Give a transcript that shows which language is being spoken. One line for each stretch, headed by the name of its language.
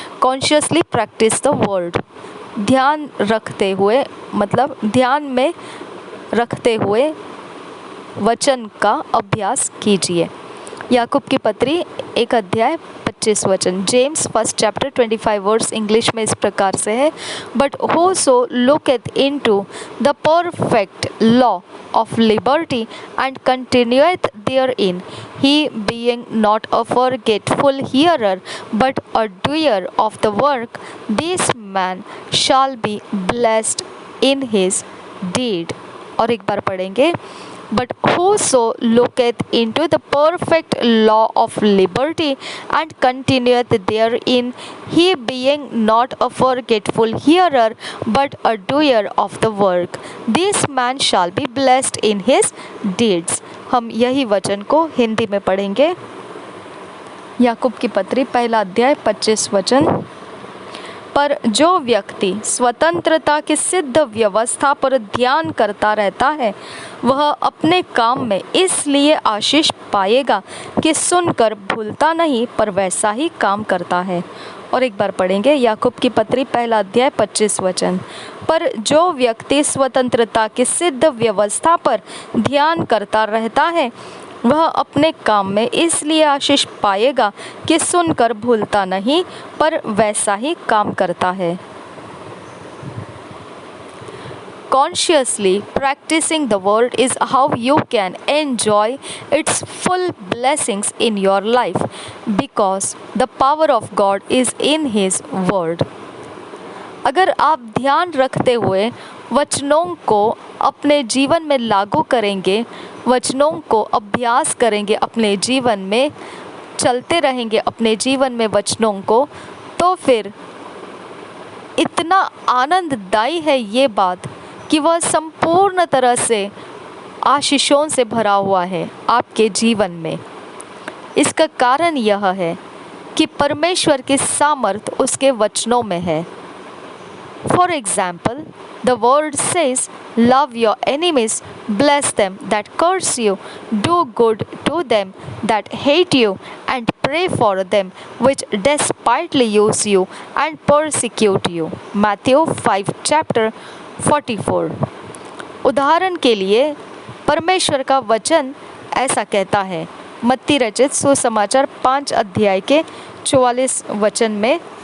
English: Consciously practice the word.
Hindi: ध्यान रखते हुए मतलब ध्यान में रखते हुए वचन का अभ्यास कीजिए। याकूब की पत्री 1 अध्याय 25 वचन। जेम्स 1 चैप्टर 25 वर्स इंग्लिश में इस प्रकार से है।
English: But whoso looketh into the perfect law of liberty and continueth therein, he being not a forgetful hearer but a doer of the work, this man shall be blessed in his deed।
Hindi: और एक बार पढ़ेंगे।
English: But whoso looketh into the perfect law of liberty and continueth therein, he being not a forgetful hearer but a doer of the work, this man shall be blessed in his deeds।
Hindi: हम यही वचन को हिंदी में पढ़ेंगे। याकूब की पत्री 1 अध्याय 25 वचन। पर जो व्यक्ति स्वतंत्रता की सिद्ध व्यवस्था पर ध्यान करता रहता है वह अपने काम में इसलिए आशीष पाएगा कि सुनकर भूलता नहीं पर वैसा ही काम करता है। और एक बार पढ़ेंगे याकूब की पत्री 1 अध्याय 25 वचन। पर जो व्यक्ति स्वतंत्रता की सिद्ध व्यवस्था पर ध्यान करता रहता है वह अपने काम में इसलिए आशीष पाएगा कि सुनकर भूलता नहीं पर वैसा ही काम करता है।
English: Consciously practicing the word is how you can enjoy its full blessings in your life because the power of God is in His word।
Hindi: अगर आप ध्यान रखते हुए वचनों को अपने जीवन में लागू करेंगे, वचनों को अभ्यास करेंगे, अपने जीवन में चलते रहेंगे, अपने जीवन में वचनों को, तो फिर इतना आनंददायी है ये बात कि वह संपूर्ण तरह से आशीषों से भरा हुआ है आपके जीवन में। इसका कारण यह है कि परमेश्वर की सामर्थ उसके वचनों में है।
English: For example, the word says, love your enemies, bless them that curse you, do good to them that hate you, and pray for them which despitefully use you and persecute you। Matthew 5 chapter 44।
Hindi: उदाहरण के लिए परमेश्वर का वचन ऐसा कहता है। मत्ती रचित सुसमाचार 5 अध्याय के 44 वचन में,